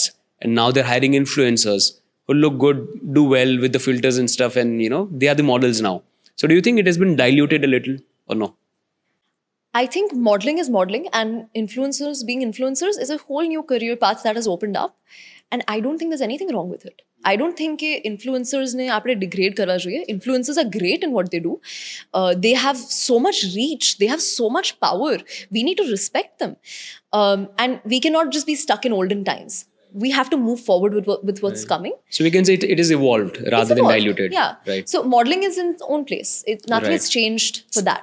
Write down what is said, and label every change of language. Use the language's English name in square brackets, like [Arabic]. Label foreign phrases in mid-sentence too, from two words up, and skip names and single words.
[English] And now they're hiring influencers who look good, do well with the filters and stuff. And, they are the models now. So do you think it has been diluted a little or no? I think modeling is modeling and influencers being influencers is a whole new career path that has opened up. And I don't think there's anything wrong with it. I don't think influencers [Gujarati] ને આપણે ડિગ્રેડ કરવા જોઈએ. [English] Influencers are great in what they do. They have so much reach. They have so much power. We need to respect them. And we cannot just be stuck in olden times. We have to move forward with what's coming. So we can say it is evolved rather than diluted. Yeah. Right. So modeling is in its own place. Nothing has changed for that.